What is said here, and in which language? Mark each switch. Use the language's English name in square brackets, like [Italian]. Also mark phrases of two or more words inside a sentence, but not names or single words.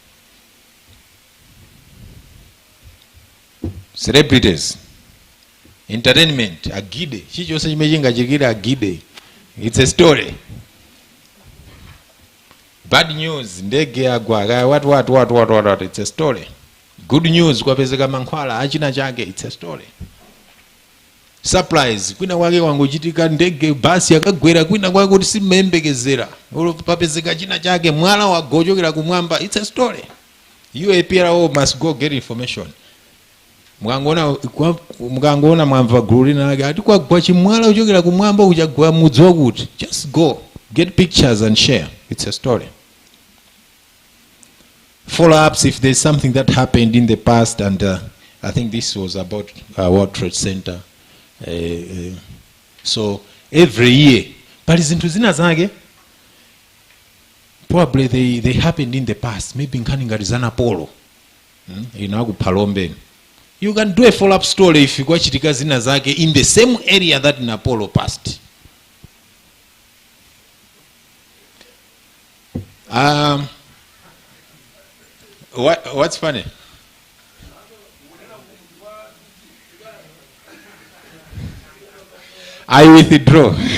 [English] Celebrities. Entertainment, agide. She just imagine agide. It's a story. Bad news, [Nyanja] ndege agwa, [English] what, it's a story. Good news, [Nyanja] kwa pezeka mankwala, achina chake, [English] it's a story. Surprise, [Nyanja] kwina wake wanguchitika ndege basi akagwera kwina kwake kuti simembekezera. Papezeka china chake, mwala wagochokera kumwamba, [English] it's a story. You APRO must go get information. [Nyanja] Mukangona mwamva gulu lina lake ati kwagwa chimwala uchokera kumwamba uchagwa mudzi wakuti. [English] Just go, get pictures and share. It's a story. Follow-ups if there's something that happened in the past, and I think this was about World Trade Center. So every year, but [Nyanja] zinthu zina zake [English] probably they happened in the past, maybe [Nyanja] nkhani ngati za Napolo Palombe. [English] You can do a follow-up story if you [Nyanja] kwachitika zina zake [English] in the same area that Napolo passed. What's funny? I withdraw.